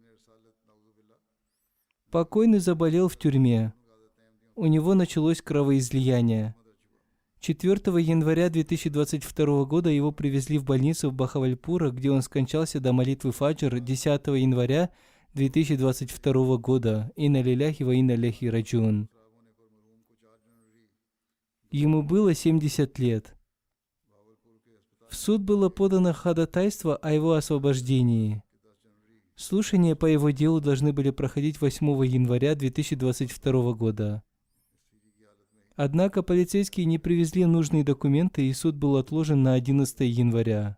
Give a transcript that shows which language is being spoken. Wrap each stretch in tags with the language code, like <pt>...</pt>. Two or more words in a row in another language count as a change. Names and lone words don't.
<ru>Покойный заболел в тюрьме. У него началось кровоизлияние. 4 января 2022 года его привезли в больницу в Бахавальпура, где он скончался до молитвы Фаджр 10 января 2022 года.</ru> <ar>إنا لله وإنا إليه راجعون.</ar> <ru>Ему было 70 лет. В суд было подано ходатайство о его освобождении. Слушания по его делу должны были проходить 8 января 2022 года. Однако полицейские не привезли нужные документы, и суд был отложен на 11 января.</ru>